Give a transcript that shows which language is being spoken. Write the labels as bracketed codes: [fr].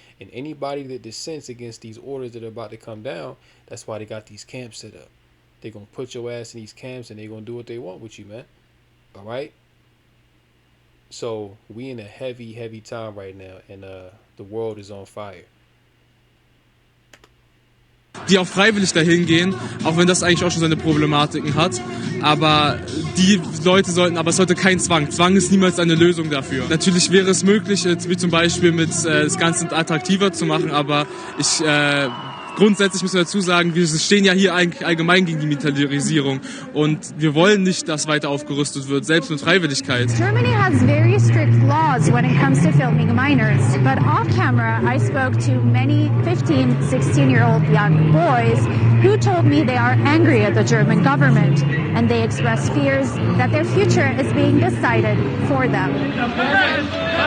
[en] And anybody that dissents against these orders that are about to come down, that's why they got these camps set up. They're going to put your ass in these camps and they're going to do what they want with you, man. All right? So we in a heavy, heavy time right now, and the world is on fire. [de] Die auch freiwillig dahin gehen, auch wenn das eigentlich auch schon seine Problematiken hat. Aber die Leute sollten, aber es sollte kein Zwang. Zwang ist niemals eine Lösung dafür. Natürlich wäre es möglich, wie zum Beispiel mit das Ganze attraktiver zu machen, aber grundsätzlich müssen wir dazu sagen, wir stehen ja hier eigentlich allgemein gegen die Militarisierung und wir wollen nicht, dass weiter aufgerüstet wird, selbst mit Freiwilligkeit. [en] Germany has very strict laws when it comes to filming minors, but off camera I spoke to many 15, 16-year-old young boys who told me they are angry at the German government and they express fears that their future is being decided for them.